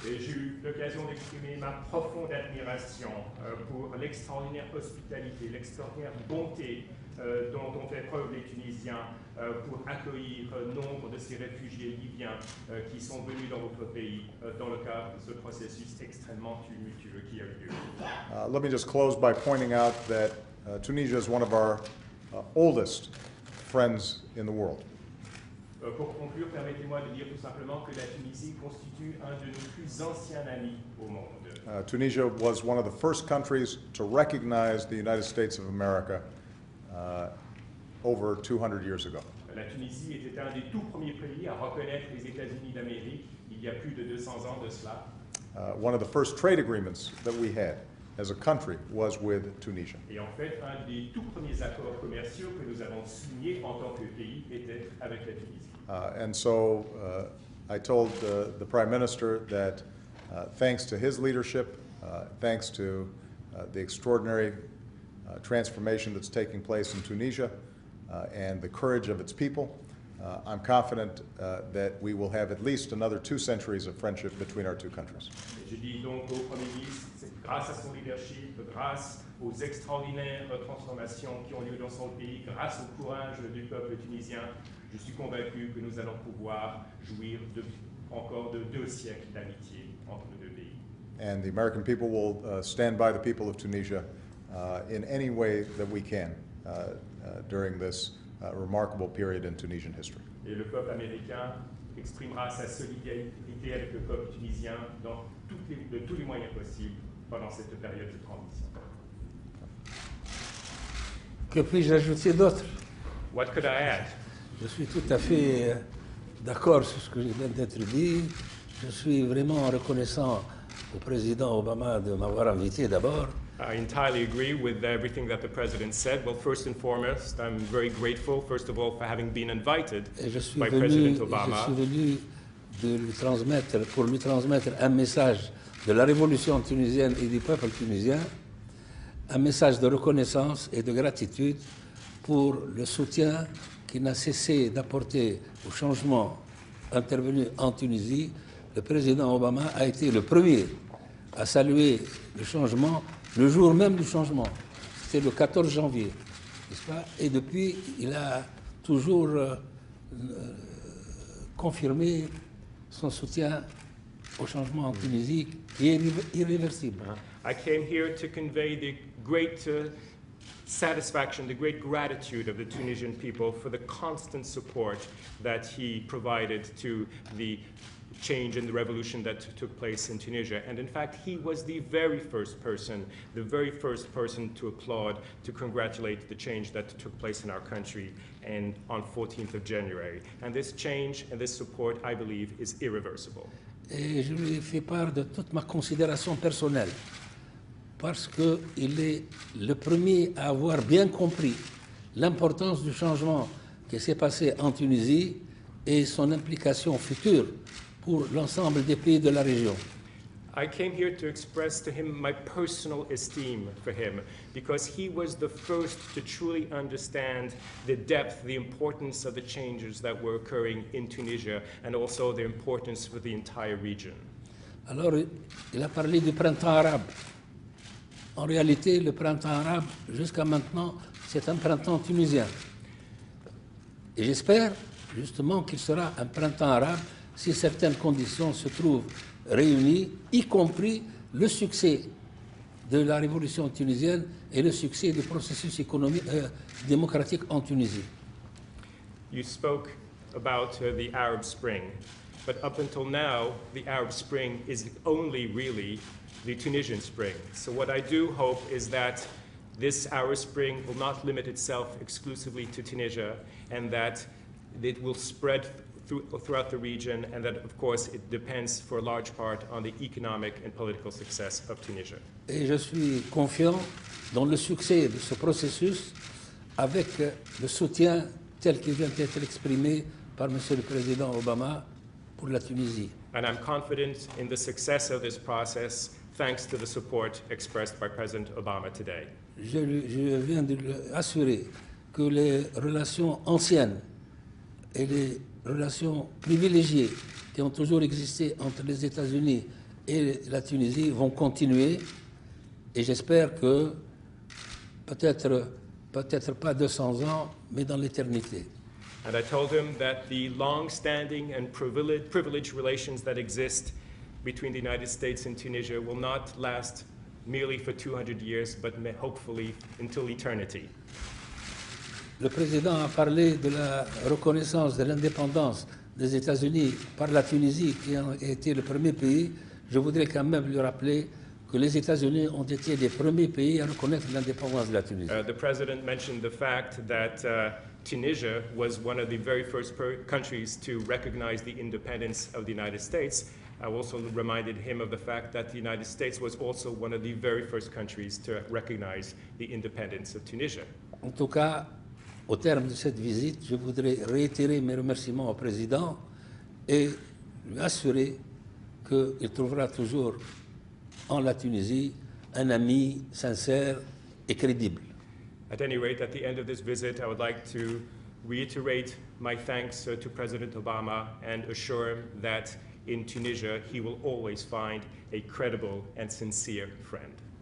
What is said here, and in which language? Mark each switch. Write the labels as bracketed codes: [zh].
[fr] Et j'ai eu l'occasion d'exprimer ma profonde admiration pour l'extraordinaire hospitalité, l'extraordinaire bonté dont ont fait preuve les Tunisiens pour accueillir nombre de ces réfugiés libyens qui sont venus dans votre pays dans le cadre de ce processus extrêmement tumultueux qui a eu lieu. [en] Let me just close by pointing out that Tunisia is one of our oldest friends in the world. [fr] Pour conclure, permettez-moi de dire tout simplement que la Tunisie constitue un de nos plus anciens amis au monde. [en] Tunisia was one of the first countries to recognize the United States of America over 200 years ago. [fr] La Tunisie était un des tout premiers pays à reconnaître les États-Unis d'Amérique il y a plus de 200 ans de cela. [en] One of the first trade agreements that we had as a country was with Tunisia. [fr] Et en fait, un des tout premiers accords commerciaux que nous avons signés en tant que pays était avec la Tunisie. [en] And so I told the Prime Minister that thanks to his leadership, thanks to the extraordinary transformation that's taking place in Tunisia and the courage of its people, I'm confident that we will have at least another 2 centuries of friendship between our two countries. [fr] Je dis donc au Premier ministre, c'est grâce à son leadership, grâce aux extraordinaires transformations qui ont lieu dans son pays, grâce au courage du peuple tunisien, je suis convaincu que nous allons pouvoir jouir encore de 2 siècles d'amitié entre nos 2 pays. [en] And the American people will stand by the people of Tunisia in any way that we can during this remarkable period in Tunisian history. [fr] Et le peuple américain exprimera sa solidarité avec le peuple tunisien de tous les moyens possibles pendant cette période de transition. Que puis-je ajouter d'autre? [en] What could I add? [fr] Je suis tout à fait d'accord sur ce que vient d'être dit. Je suis vraiment reconnaissant au président Obama de m'avoir invité d'abord. [en] I entirely agree with everything that the President said. Well, first and foremost, I'm very grateful, first of all, for having been invited by President Obama. [fr] Je suis venu pour lui transmettre un message de la révolution tunisienne et du peuple tunisien, un message de reconnaissance et de gratitude pour le soutien qui n'a cessé d'apporter au changement intervenu en Tunisie. Le président Obama a été le premier à saluer le changement le jour même du changement. C'était le 14 janvier, n'est-ce pas? Et depuis, il a toujours confirmé son soutien au changement en Tunisie qui est irréversible. [en] I came here to convey the great satisfaction, the great gratitude of the Tunisian people for the constant support that he provided to the change and the revolution that took place in Tunisia. And in fact, he was the very first person to applaud, to congratulate the change that took place in our country and on 14th of January. And this change and this support, I believe, is irreversible. [fr] Et je lui ai fait part de toute ma considération personnelle, parce qu'il est le premier à avoir bien compris l'importance du changement qui s'est passé en Tunisie et son implication future pour l'ensemble des pays de la région. [en] I came here to express to him my personal esteem for him, because he was the first to truly understand the depth, the importance of the changes that were occurring in Tunisia, and also the importance for the entire region. [fr] Alors, il a parlé du printemps arabe. En réalité, le printemps arabe, jusqu'à maintenant, c'est un printemps tunisien. Et j'espère justement qu'il sera un printemps arabe si certaines conditions se trouvent réunies, y compris le succès de la révolution tunisienne et le succès du processus économique, démocratique en Tunisie. [en] You spoke about the Arab Spring, but up until now, the Arab Spring is only really the Tunisian Spring. So what I do hope is that this Arab Spring will not limit itself exclusively to Tunisia, and that it will spread throughout the region, and that, of course, it depends for a large part on the economic and political success of Tunisia. [fr] Et je suis confiant dans le succès de ce processus avec le soutien tel qu'il vient d'être exprimé par M. le Président Obama pour la Tunisie. [en] And I'm confident in the success of this process thanks to the support expressed by President Obama today. [fr] Je viens de lui assurer que les relations anciennes et les relations privilégiées qui ont toujours existé entre les États-Unis et la Tunisie vont continuer, et j'espère que peut-être pas 200 ans, mais dans l'éternité. [en] And I told him that the long-standing and privileged relations that exist between the United States and Tunisia will not last merely for 200 years, but hopefully until eternity. [fr] Le président a parlé de la reconnaissance de l'indépendance des États-Unis par la Tunisie, qui a été le premier pays. Je voudrais quand même lui rappeler que les États-Unis ont été les premiers pays à reconnaître l'indépendance de la Tunisie. [en] The president mentioned the fact that Tunisia was one of the very first countries to recognize the independence of the United States. I also reminded him of the fact that the United States was also one of the very first countries to recognize the independence of Tunisia. [fr] En tout cas, au terme de cette visite, je voudrais réitérer mes remerciements au président et lui assurer qu'il trouvera toujours en la Tunisie un ami sincère et crédible. [en] At any rate, at the end of this visit, I would like to reiterate my thanks to President Obama and assure him that in Tunisia he will always find a credible and sincere friend.